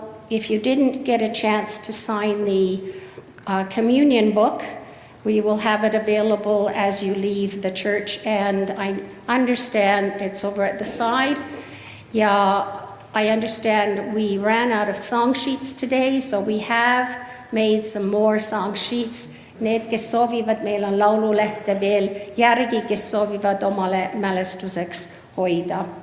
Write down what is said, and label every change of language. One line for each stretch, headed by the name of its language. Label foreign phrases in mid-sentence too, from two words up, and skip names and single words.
English: If you didn't get a chance to sign the communion book, we will have it available as you leave the church, and I understand it's over at the side. Yeah, I understand we ran out of song sheets today, so we have made some more song sheets.
Estonian: Need, kes soovivad, meil on laululehte veel järgi, kes soovivad omale mälestuseks hoida.